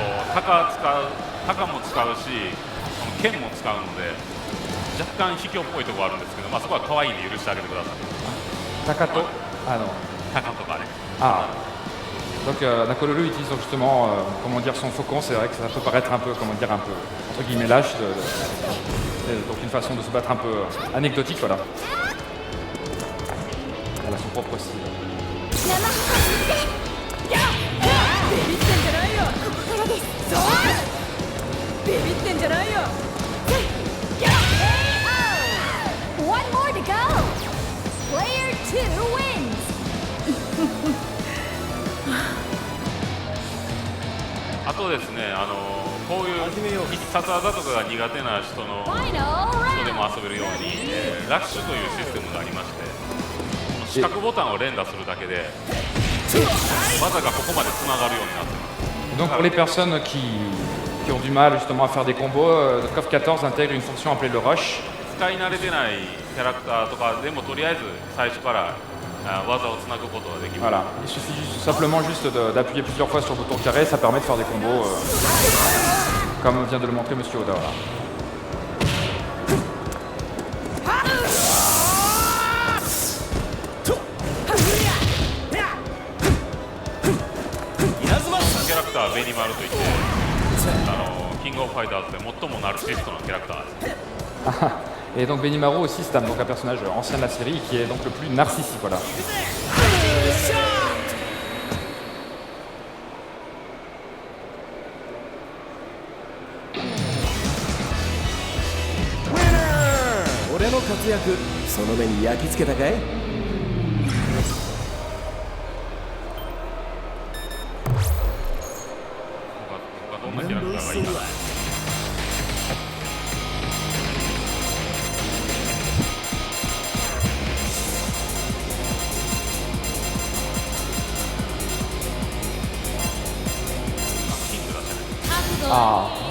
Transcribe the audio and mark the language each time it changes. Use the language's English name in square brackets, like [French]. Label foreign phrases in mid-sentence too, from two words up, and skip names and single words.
[Japanese] タカも使うしこの剣も使うので若干卑怯っぽいところあるんですけど、まあ、そこは可愛いんで許してあげてください。タカとタカとかね。 [French] Ah, donc Nakololu utilise donc justement, comment dire, son faucon. C'est vrai que ça peut paraître un peu, comment dire, un peu entre guillemets lâche, donc une façon de se battre un peu anecdotique, voilà. Elle a son propre style. [Japanese] ビビってんじゃないよ。ここからです。ビビってんじゃないよ。 [English] One more to go. Player 2 wins. [Japanese] あとですね、こういう必殺技とかが苦手な人の [English] Final [Japanese] 人で [English] round. [Japanese] も遊べるように、ラッシュというシステムがありまして、この四角ボタンを連打するだけで技がここまでつながるようになってます。 [French] Donc pour les personnes qui ont du mal justement à faire des combos, KOF 14 intègre une fonction appelée le rush. [Japanese] 使い慣れてないキャラクターとかでもとりあえず最初から技をつなぐことができます。 [French] Voilà, il suffit simplement juste d'appuyer plusieurs fois sur le bouton carré, ça permet de faire des combos comme vient de le montrer Monsieur Oda. Voilà. [Japanese] キャラクターはベニマルといって、キングオブファイターズで最もナルシストのキャラクターです。 [French] Et donc Benimaru aussi, c'est donc un personnage ancien de la série qui est donc le plus narcissique. Voilà. [English] Winner! [Japanese] 俺の活躍、その目に焼き付けたかい？他どんなキャラクターがいいかな。 [French] Ah.